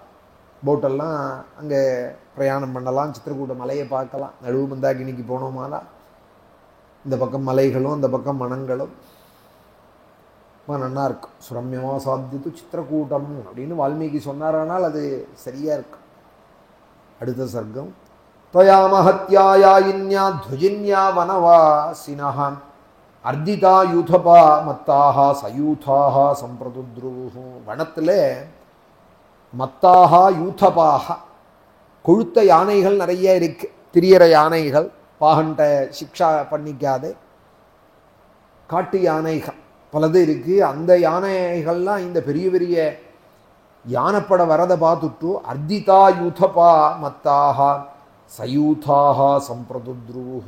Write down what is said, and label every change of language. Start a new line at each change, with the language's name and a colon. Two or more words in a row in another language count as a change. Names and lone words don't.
Tamil: போட்டெல்லாம் அங்கே பிரயாணம் பண்ணலாம், சித்திரக்கூட்ட மலையை பார்க்கலாம். நடுவு மந்தாகினிக்கு போனோமானா இந்த பக்கம் மலைகளும் அந்த பக்கம் மனங்களும் ரொம்ப நல்லா இருக்கும். சுரம்யமா சாத்தியத்து சித்திரக்கூட்டம் அப்படின்னு வால்மீகி சொன்னாரானால் அது சரியாக இருக்கும். அடுத்த சர்க்கம்.
Sanskrit: त्वया महत्याया इन्या ध्वजिन्या वनवासिनः अर्दिता यूथपा मत्ताः सयूथाः संप्रतुद्रुः.
Tamil: வனத்தில்
Sanskrit: मत्ताः यूथपाः
Tamil: கொழுத்த யானைகள் நிறைய இருக்கு. திரியற யானைகள், பாகண்ட சிக்ஷா பண்ணிக்காதே காட்டு யானைகள் பலது இருக்கு. அந்த யானைகள்லாம் இந்த பெரிய பெரிய யானைப்பட வரதை பார்த்துட்டு
Sanskrit: अर्दिता यूथपा मत्ताः सयूथाः संप्रदुद्रुवुः.